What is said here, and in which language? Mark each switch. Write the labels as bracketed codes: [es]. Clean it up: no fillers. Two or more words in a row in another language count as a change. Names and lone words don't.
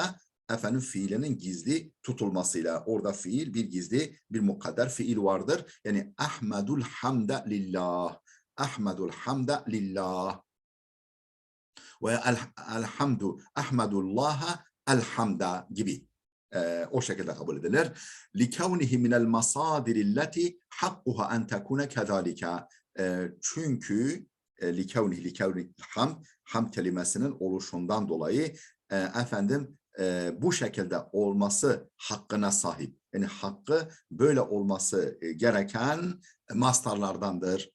[tr] Efendim fiilinin gizli tutulmasıyla. Orada fiil, bir gizli, bir mukadder fiil vardır. [ar] Yani أحمد الحمد لله. أحمد الحمد لله. والحمد أحمد الله الحمد gibi. [tr] O şekilde kabul edilir. [ar] لِكَوْنِهِ مِنَ الْمَصَادِرِ الَّتِي حَقُّهَا أَنْ تَكُونَ كَذَٰلِكَ. [tr] Çünkü likavni hamd kelimesinin oluşundan dolayı efendim bu şekilde olması hakkına sahip. Yani hakkı böyle olması gereken mastarlardandır.